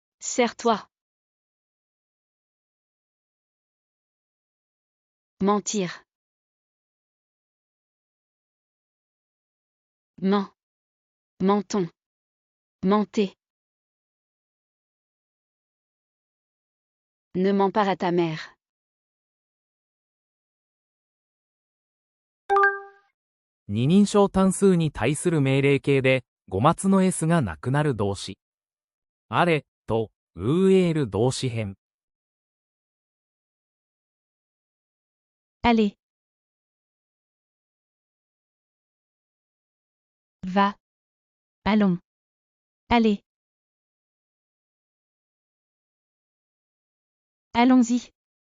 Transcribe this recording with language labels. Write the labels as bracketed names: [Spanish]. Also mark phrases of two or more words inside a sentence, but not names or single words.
[French] Serre-toi. Mentir. Ment. Menton. Mentez. Ne mens pas à ta mère. [Japanese] 二人称単数に対する命令形で、語末の s がなくなる動詞。あれと、ウーエール動詞編。 [French] Allez. Va. Allons. Allez. Allons-y.